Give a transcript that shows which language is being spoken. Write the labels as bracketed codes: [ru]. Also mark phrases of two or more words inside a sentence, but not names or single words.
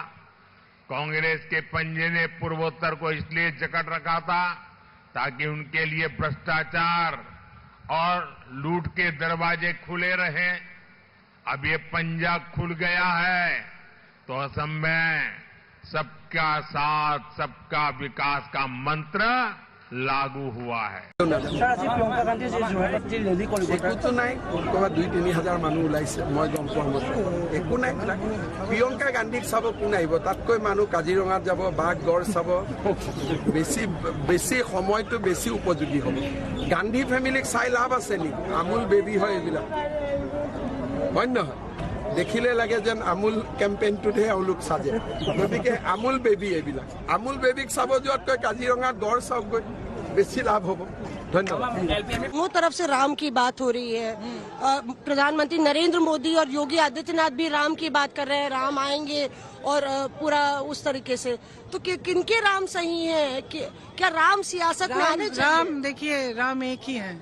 [hi] कांग्रेस के पंजे ने पूर्वोत्तर को इसलिए जकड़ रखा था ताकि उनके लिए भ्रष्टाचार और लूट के दरवाजे खुले रहें। अब ये पंजा खुल गया है तो असम में सबका साथ सबका विकास का मंत्र लागू हुआ है। [as] একোতো নাই, ক'ৰবাত 2-3 হাজাৰ মানুহ ওলাইছে, মই গম পোৱা মতে একো নাই। প্ৰিয়ংকা গান্ধীক চাব কোন আহিব? তাতকৈ মানুহ কাজিৰঙাত যাব, বাঘ গড় চাব। বেছি সময়টো বেছি উপযোগী হ'ব। গান্ধী ফেমিলিক চাই লাভ আছে নেকি? আমুল বেবী হয় এইবিলাক, হয় নহয়? দেখিলে লাগে যেন আমুল কেম্পেইনটোতহে এওঁলোক সাজে। গতিকে আমুল বেবী এইবিলাক, আমুল বেবীক চাব যোৱাতকৈ কাজিৰঙাত গড় চাওকগৈ, বেছি লাভ হ'ব। [hi] धन्यवाद। दोनों तरफ से राम की बात हो रही है। प्रधानमंत्री नरेंद्र मोदी और योगी आदित्यनाथ भी राम की बात कर रहे हैं, राम आएंगे और पूरा उस तरीके से। तो किनके राम सही है? क्या राम सियासत में आने चाहिए? राम देखिए, राम एक ही है।